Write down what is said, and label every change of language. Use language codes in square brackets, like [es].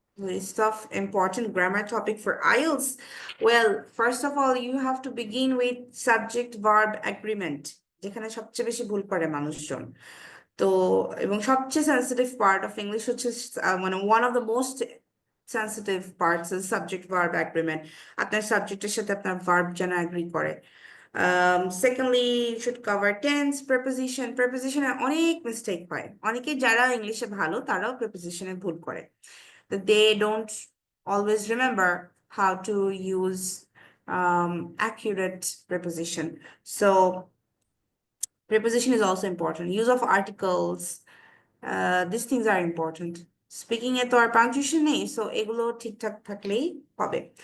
[en] List of important grammar topic for IELTS. Well, first of all, you have to begin with subject verb agreement, [bn] যেখানে সবচেয়ে বেশি ভুল করে মানুষজন। তো এবং সবচেয়ে সেন্সিটিভ পার্ট অফ ইংলিশ হচ্ছে মানে [en] One of the most sensitive parts is subject verb agreement. [bn] আপনার সাবজেক্টের সাথে আপনার ভার্ব যেন অ্যাগ্রি করে। [en] Secondly should cover tense, preposition. [bn] প্রেপোজিশনে অনেক মিস্টেক হয়, অনেকে যারা ইংলিশে ভালো তারাও প্রেপোজিশনে ভুল করে, [en] that they don't always remember how to use accurate preposition. So preposition is also important. Use of articles, these things are important. [bn] Speaking এ তো আর পাংচুয়েশন নেই, সো এগুলো ঠিকঠাক থাকলেই হবে।